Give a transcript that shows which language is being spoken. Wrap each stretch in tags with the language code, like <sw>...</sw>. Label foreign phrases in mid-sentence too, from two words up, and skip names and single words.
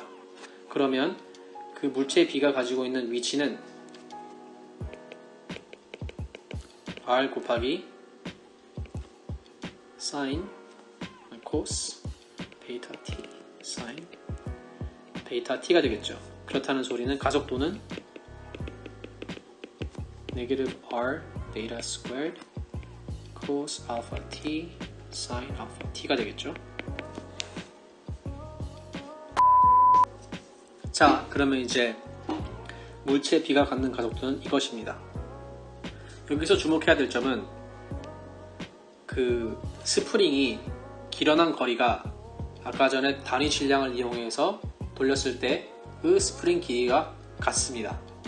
<ko>그러면 그 물체 B가 가지고 있는 위치는 R 곱하기 sin cos 베이타 t sin 베이타 t가 되겠죠. 그렇다는 소리는 가속도는</ko> <en>negative r beta squared cos alpha t</en> <ko>sin alpha t가 되겠죠. 자, 그러면 이제 물체 B가 갖는 가속도는 이것입니다. 여기서 주목해야 될 점은 그 스프링이 길어난 거리가 아까 전에 단위 질량을 이용해서 돌렸을 때 그 스프링 길이가 같습니다.</ko>